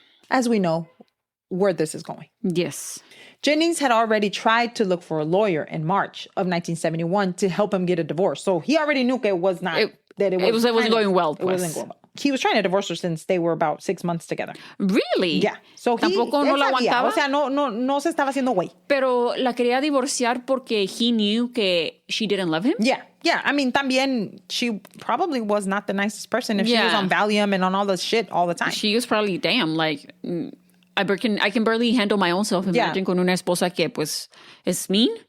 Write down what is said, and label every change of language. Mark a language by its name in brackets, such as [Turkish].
[English] As we know, where this is going. Yes. Jennings had already tried to look for a lawyer in March of 1971 to help him get a divorce. So he already knew it was not it wasn't going well. It wasn't going well. He was trying to divorce her since they were about 6 months together. Really? Yeah. So [Spanish] Tampoco no la aguantaba. O sea, no se estaba haciendo güey. Pero la quería divorciar porque [English] he knew [Spanish] que [English] she didn't love him. Yeah. Yeah. I mean, [Spanish] también [English] she probably was not the nicest person if she was on Valium and on all this shit all the time. She was probably, damn, like, I can barely handle my own self. Imagine [Spanish] con una esposa que, pues, es [English] mean.